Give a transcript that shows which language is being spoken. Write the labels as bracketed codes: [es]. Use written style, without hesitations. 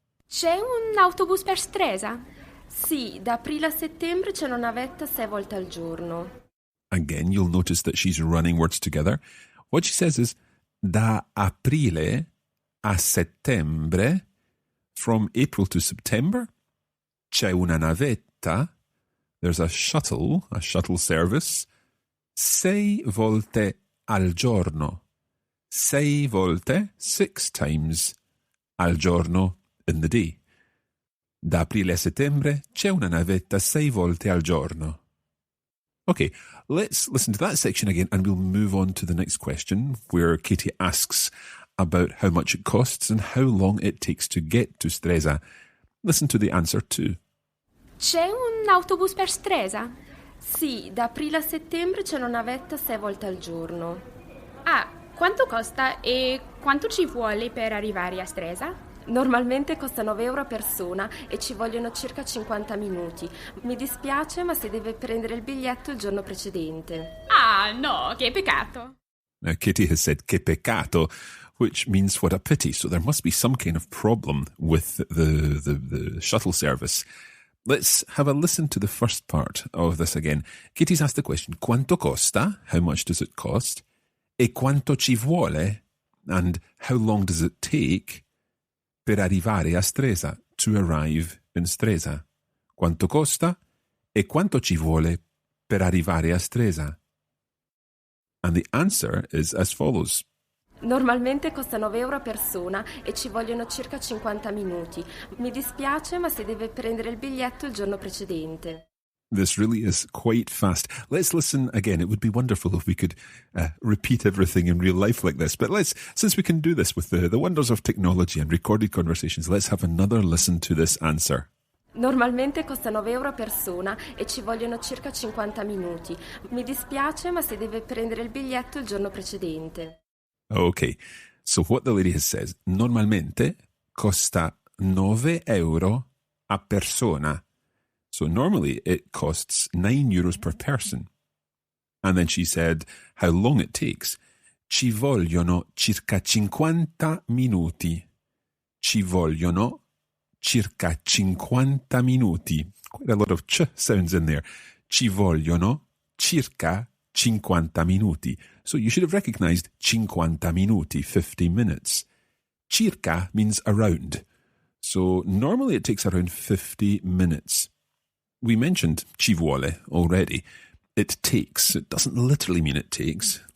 [it] C'è un autobus per Stresa? Sì, da aprile a settembre c'è una navetta 6 volte al giorno. [en] Again, you'll notice that she's running words together. What she says is, [it] da aprile a settembre, [en] from April to September, [it] c'è una navetta, [en] there's a shuttle service, [it] 6 volte al giorno. 6 volte, [en] 6 times, [it] al giorno, [en] in the day. [it] Da aprile a settembre c'è una navetta 6 volte al giorno. [en] Okay, let's listen to that section again and we'll move on to the next question where Katie asks about how much it costs and how long it takes to get to Stresa. Listen to the answer too. [it] C'è un autobus per Stresa? Sì, da aprile a settembre c'è una navetta 6 volte al giorno. Ah, quanto costa e quanto ci vuole per arrivare a Stresa? Normalmente costa 9 euro a persona e ci vogliono circa 50 minuti. Mi dispiace, ma si deve prendere il biglietto il giorno precedente. Ah, no, che peccato. [en] Now, Katie has said [it] che peccato, [en] which means what a pity. So there must be some kind of problem with the shuttle service. Let's have a listen to the first part of this again. Katie's asked the question, [it] quanto costa? [en] How much does it cost? [it] E quanto ci vuole? [en] And how long does it take [it] per arrivare a Stresa, [en] to arrive in Stresa? [it] Quanto costa? E quanto ci vuole per arrivare a Stresa? [en] And the answer is as follows. [it] Normalmente costa 9 euro a persona e ci vogliono circa 50 minuti. Mi dispiace, ma si deve prendere il biglietto il giorno precedente. [en] This really is quite fast. Let's listen again. It would be wonderful if we could repeat everything in real life like this. But since we can do this with the wonders of technology and recorded conversations, let's have another listen to this answer. [it] Normalmente costa 9 euro a persona e ci vogliono circa 50 minuti. Mi dispiace, ma si deve prendere il biglietto il giorno precedente. [en] Okay, so what the lady has said, [it] normalmente costa 9 euro a persona. [en] So normally it costs 9 euros per person. And then she said how long it takes. [it] Ci vogliono circa 50 minuti. Ci vogliono circa 50 minuti. [en] Quite a lot of ch sounds in there. [it] Ci vogliono circa 50 minuti. [en] So you should have recognized [it] 50 minuti, [en] 50 minutes. Circa means around. So normally it takes around 50 minutes. We mentioned [it] ci vuole [en] already. It takes. It doesn't literally mean it takes.